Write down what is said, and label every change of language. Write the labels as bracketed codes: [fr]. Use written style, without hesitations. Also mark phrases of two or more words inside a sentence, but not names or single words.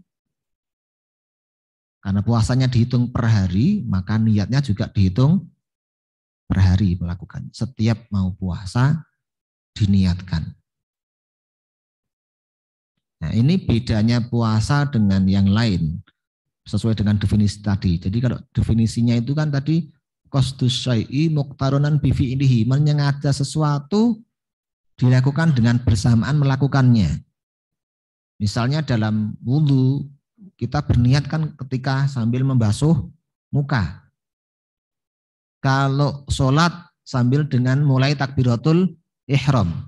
[id] Karena puasanya dihitung per hari, maka niatnya juga dihitung per hari melakukan. Setiap mau puasa diniatkan. Nah, ini bedanya puasa dengan yang lain sesuai dengan definisi tadi. Jadi kalau definisinya itu kan tadi [ar] قصد الشيء مقترنا بفعله, [id] menyengaja sesuatu dilakukan dengan bersamaan melakukannya. Misalnya dalam wudhu, kita berniat kan ketika sambil membasuh muka. Kalau sholat sambil dengan mulai [ar] تكبيرة الإحرام.